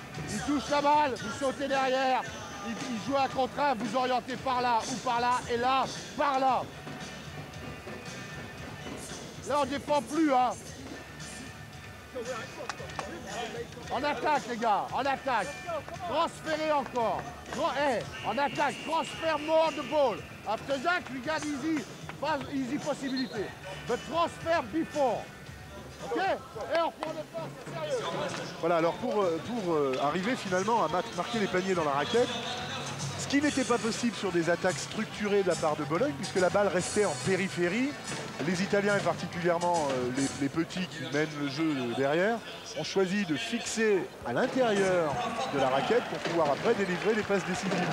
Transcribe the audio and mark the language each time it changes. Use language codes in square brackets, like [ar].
[fr] Il touche la balle, vous sautez derrière. Il joue un contre un, vous orientez par là ou par là, et là, par là. Là, on ne défend plus, hein. En attaque, les gars, en attaque. Transférez encore. En attaque, transfère [en] more the ball. After that, we got easy possibility. But transfer before. Ok. [fr] Et on prend le temps, c'est sérieux. Voilà, alors pour arriver finalement à marquer les paniers dans la raquette, ce qui n'était pas possible sur des attaques structurées de la part de Bologne, puisque la balle restait en périphérie. Les Italiens, et particulièrement les petits qui mènent le jeu derrière, ont choisi de fixer à l'intérieur de la raquette pour pouvoir après délivrer les passes décisives.